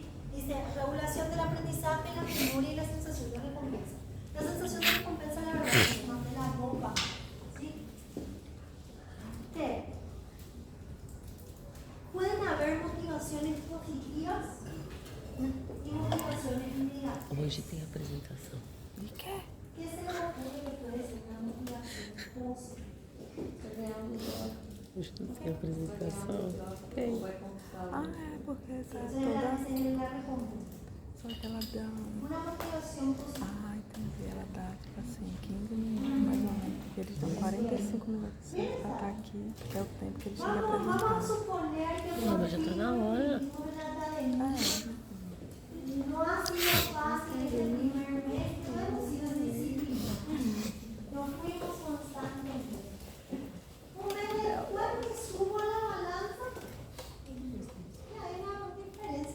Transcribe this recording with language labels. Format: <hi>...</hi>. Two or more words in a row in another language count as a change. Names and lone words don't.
<es>Dice, regulación del aprendizaje, la memoria y la sensación de recompensa. La sensación de recompensa, la verdad, es más de la ropa. ¿Sí? ¿Qué? Pueden haber motivaciones positivas y motivaciones negativas.</es> <pt>Hoje tem apresentação. E quer?</pt> <es>¿Qué se le ocurre que puede ser una motivación positiva?</es> <pt>Hoje não tem apresentação. Tem. Ah, é porque tá</pt> <es>Eso es la toda. que se le recompensa.</es> <pt>Só que ela dá.</pt> <es>Una motivación positiva.</es> <pt>Ah, entendi. Ela dá, tipo assim, 15 minutos mais ou menos. Porque eles dão 45 minutos pra estar aqui, que é o tempo que eles têm que</pt> <es>Vamos a</es> <pt>apresentar.</pt> <es>suponer que</es> <pt>No, mas já tá na hora.</pt> <es>no ha sido fácil este primer mes, no hemos sido disciplinados. Nos fuimos constantemente. Un mes después me subo a la balanza y hay una diferencia.</es>